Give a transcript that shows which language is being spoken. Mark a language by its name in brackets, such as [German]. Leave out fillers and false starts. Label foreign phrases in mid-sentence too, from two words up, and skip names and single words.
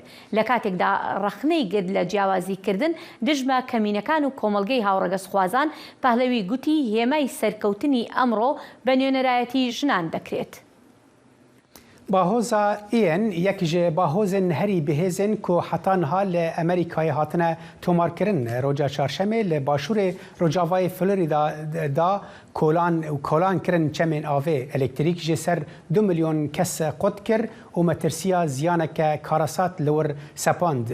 [Central Kurdish] لە کاتێکدا ڕەخنەی گرد لە جیاوازیکردن دژمە کەمینەکان و کۆمەلگەی هاوڕەگەزخوازان پەهلەوی گوتی هێمای سەرکەوتنی ئەمڕۆ بە نوێنەرایەتی ژنان دەکرێت. [Kurdish] باهۆزا ئێن یەک ji bahozên herî bihêzên ku heta niha li Amerîkayê hatine tomarkirin roja çarşemê li başûrê Rojavayê Florîda da kolan kirin çemên avê elektrîk ji ser 2 milyon kes qut kir û metirsiya ziyaneke karasat li wir sepand.